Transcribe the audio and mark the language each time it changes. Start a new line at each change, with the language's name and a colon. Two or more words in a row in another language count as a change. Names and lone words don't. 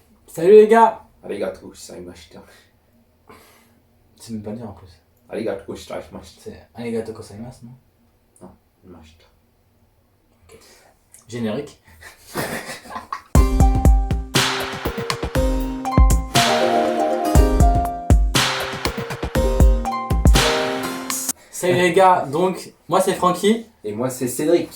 French: Salut les gars.
Japanese: ありがとうございました。
French: C'est même pas dire en plus.
Japanese: ありがとうございました。
French: C'est
Japanese: ありがとうございます,
French: non?
Japanese: Non, ました。
French: Générique. Salut les gars, donc moi c'est Francky. Et moi c'est Cédric.